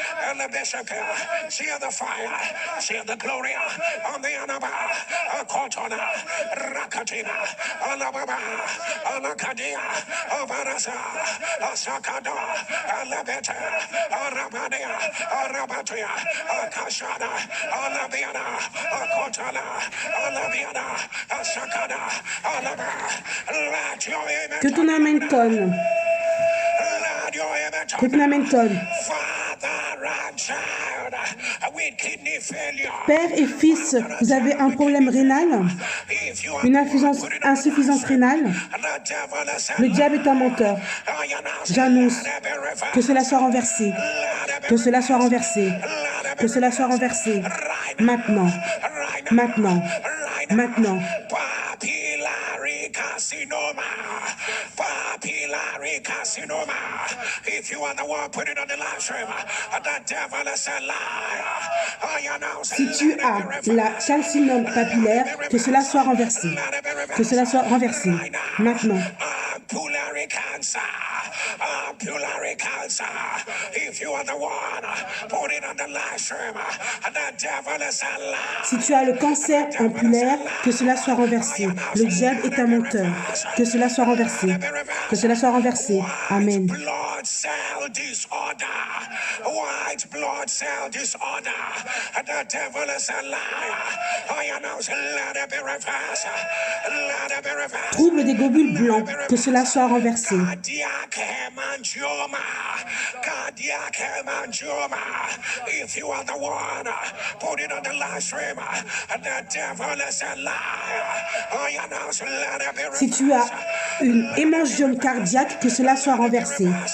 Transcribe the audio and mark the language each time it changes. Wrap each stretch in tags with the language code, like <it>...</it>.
<en>Elabisaka. Share the fire. Share the glory. On the Anaba. Akotona. Rakatina. Alababa. Alakadia. Abarasa. Asakada. Alabeta. Arabadia. Arabatia. Akashada. Alabiana. Akotala. Alabiana. Asakada. Alaba. Let your image.</en> <fr>Que ton amen tonne.</fr> <en>Let your image.</en> <fr>Que ton amen tonne.</fr> <en>Father and child with kidney failure.</en> <fr>Père et fils, vous avez un problème rénal,</fr> <en>If you</en> <fr>une insuffisance rénale. Le diable est un menteur. J'annonce que cela soit renversé. Que cela soit renversé. Que cela soit renversé. Maintenant. Maintenant. Maintenant.</fr> <en>Papillary carcinoma. Papillary carcinoma. If you are the one putting on the live stream, the devil is a liar. I announce,</en> <fr>Si tu as la calcinome papillaire, que cela soit renversé. Que cela soit renversé. Maintenant.</fr> <en>Pulmonary cancer. Pulmonary cancer. If you are the one putting on the live stream, the devil is a liar.</en> <fr>Si tu as le cancer ampulaire, que cela soit renversé. Le diable est un menteur. Que cela soit renversé. Que cela soit renversé. Amen.</fr> <en>Blood cell disorder. White blood cell disorder. The devil is a liar. I announce, let it be reversed. Let it be reversed.</en> <fr>Trouble des globules blancs, que cela soit renversé.</fr> <en>Cardiac hemangioma. Cardiac hemangioma. If you are the one put it on the live stream, the devil is a liar. I announce, let it be reversed.</en> <fr>Si tu as une hémangiome cardiaque, que cela soit renversé.</fr>